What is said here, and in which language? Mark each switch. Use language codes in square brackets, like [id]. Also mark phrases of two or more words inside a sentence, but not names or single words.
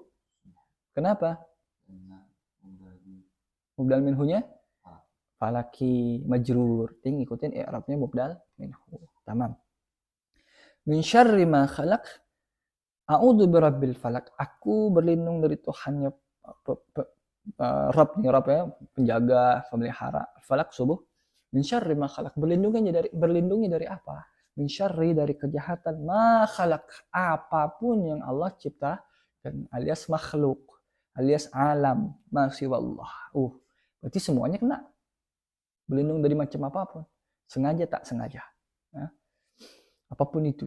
[id] Kenapa? Mubdal minhunya falaki majrur, ting ikutin i'rabnya [ar] مبدل منه. [id] Tamam. [ar] من شر ما خلق، أعوذ برب الفلق, [id] aku berlindung dari Tuhannya Rabb nih, Rabb ya, penjaga, pemelihara. Falak subuh. [ar] من شر ما خلق, [id] berlindungi dari apa? [ar] من شر, [id] dari kejahatan, [ar] ما خلق, [id] apapun yang Allah cipta, dan alias makhluk, alias alam, masiwallah. Berarti semuanya kena. Berlindung dari macam apapun, sengaja tak sengaja. Ya. Apapun itu.